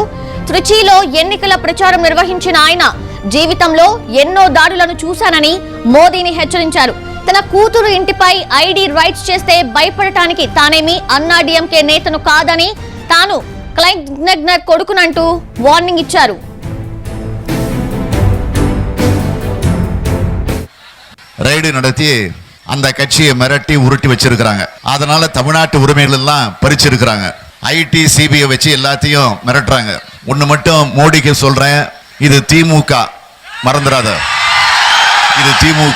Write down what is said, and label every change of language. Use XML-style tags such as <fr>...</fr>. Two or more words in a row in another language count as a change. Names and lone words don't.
<te>త్రిచిలో ఎన్నికల ప్రచారం నిర్వహించిన ఆయన జీవితంలో ఎన్నో దాడులను చూశానని మోదీని హెచ్చరించారు. తన కూతురు ఇంటిపై</te> <en>ID rights</en> <te>చేస్తే భయపడటానికి తానేమి అన్నా డీఎంకే నేతను కాదని, తాను క్లైంట్ కొడుకునంటూ వార్నింగ్ ఇచ్చారు.</te> <ta>ரைடு நடத்தி அந்த கட்சியை மிரட்டி உருட்டி வச்சிருக்கிறாங்க. அதனால தமிழ்நாட்டு உரிமைகள் எல்லாம் பறிச்சிருக்கிறாங்க. ஐடி சிபிஐ வச்சு எல்லாத்தையும் மிரட்டுறாங்க. ஒன்று மட்டும் மோடிக்கு சொல்றேன், இது திமுக, மறந்துடாத, இது திமுக.</ta>